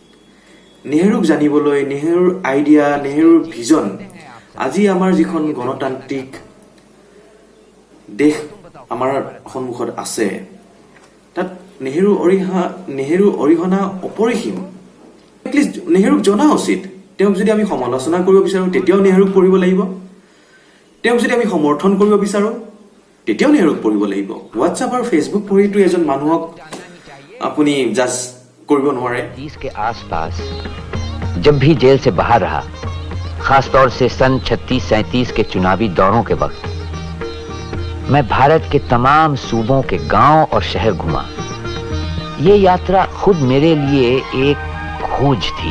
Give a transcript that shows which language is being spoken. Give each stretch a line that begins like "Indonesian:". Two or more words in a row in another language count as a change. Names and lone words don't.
Assamese: নেহৰুক জানিবলৈ, নেহৰুৰ আইডিয়া, নেহৰুৰ ভিজন আজি আমাৰ যিখন গণতান্ত্ৰিক দেশ আমাৰ সন্মুখত আছে তাত নেহেৰু অৰিহণা অপৰিসীম। এটলিষ্ট নেহেৰুক জনা উচিত। তেওঁক যদি আমি সমালোচনা কৰিব বিচাৰোঁ তেতিয়াও নেহেৰুক পঢ়িব লাগিব, তেওঁক যদি আমি সমৰ্থন কৰিব বিচাৰোঁ তেতিয়াও নেহেৰুক পঢ়িব লাগিব। হোৱাটছআপ আৰু ফেচবুক পঢ়িটো এজন মানুহক আপুনি জাজ কৰিব নোৱাৰে।
Hindi: 30 के आसपास जब भी जेल से बाहर रहा, खासतौर से सन 36-37 के चुनावी दौरों के वक्त, मैं भारत के तमाम सूबों के गांव और शहर घूमा। ये यात्रा खुद मेरे लिए एक खोज थी।